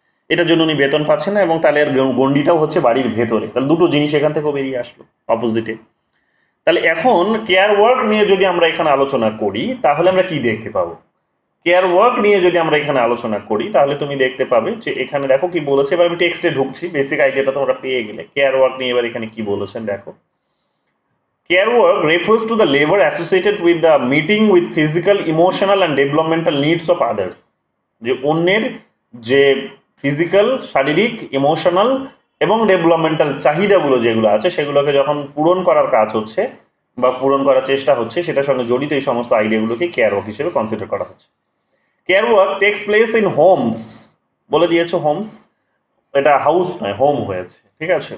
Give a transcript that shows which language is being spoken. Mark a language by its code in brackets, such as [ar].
[bn] এটার জন্য উনি বেতন পাচ্ছেন না এবং তাহলে এর গণ্ডিটাও হচ্ছে বাড়ির ভেতরে, তাহলে দুটো জিনিস এখান থেকেও বেরিয়ে আসলো অপোজিটে। তাহলে এখন কেয়ার ওয়ার্ক নিয়ে যদি আমরা এখানে আলোচনা করি তাহলে আমরা কি দেখতে পাবো? কেয়ার ওয়ার্ক নিয়ে যদি আমরা এখানে আলোচনা করি তাহলে তুমি দেখতে পাবে যে এখানে দেখো কি বলেছে, এবার আমি টেক্সটে ঢুকছি, বেসিক আইডিয়াটা তোমরা পেয়ে গেলে। কেয়ার ওয়ার্ক নিয়ে এবার এখানে কি বলেছেন দেখো। [en] Care work refers to the labor associated with the meeting with physical, emotional and developmental needs of others. [bn] যে অন্যের যে ফিজিক্যাল, শারীরিক, ইমোশনাল এবং ডেভেলপমেন্টাল চাহিদাগুলো যেগুলো আছে সেগুলোকে যখন পূরণ করার কাজ হচ্ছে বা পূরণ করার চেষ্টা হচ্ছে, সেটার সঙ্গে জড়িত এই সমস্ত আইডিয়াগুলোকে কেয়ার ওয়ার্ক হিসেবে কনসিডার করা হচ্ছে। [en] care work takes place in homes, [bn] বলে দিয়েছে হোমস, এটা হাউস নয়, হোম হয়েছে, ঠিক আছে?